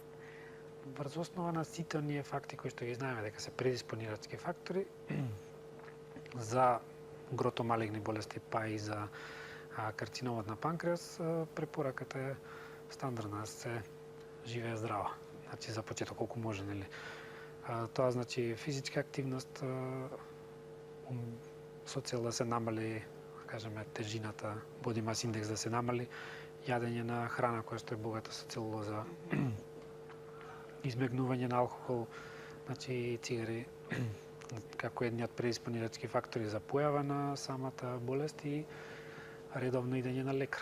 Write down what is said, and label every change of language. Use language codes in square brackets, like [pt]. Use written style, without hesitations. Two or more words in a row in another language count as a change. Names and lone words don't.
[mk] Врз основа на сите оние факти кои што ги знаеме дека се предиспонирачки фактори за грото-малигни болести, па и за карциномот на панкреас, препораката е стандардна, се живее здраво. Значи за почеток колку може, нели? Тоа значи физичка активност со цел да се намали, кажеме, тежината, [en] body mass index [mk] да се намали, јадење на храна која што е богата со целулоза, избегнување на алкохол, значи цигари, како едни од предиспонирачки фактори за појава на самата болест и редовно идење на лекар.